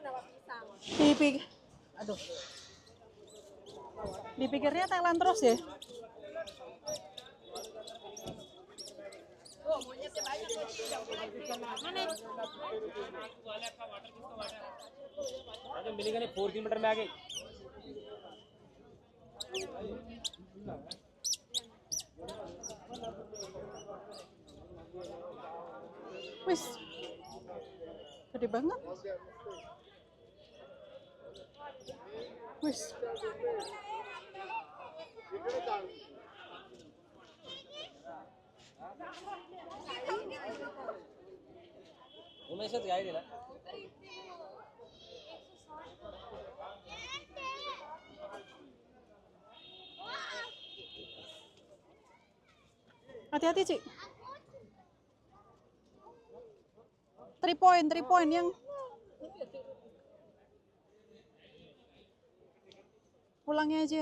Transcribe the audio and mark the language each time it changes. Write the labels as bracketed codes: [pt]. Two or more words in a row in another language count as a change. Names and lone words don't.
[id] Aduh. Dipikirnya Thailand terus ya. Oh, monyetnya banyak mana? [hi] आज मिलेगा नहीं 4 किलोमीटर में आगे [id] Wis. Gede banget. Wis. [hi] उमेश से गाइड है ना [id] Hati-hati, Cik. 3 point yang pulangnya aja.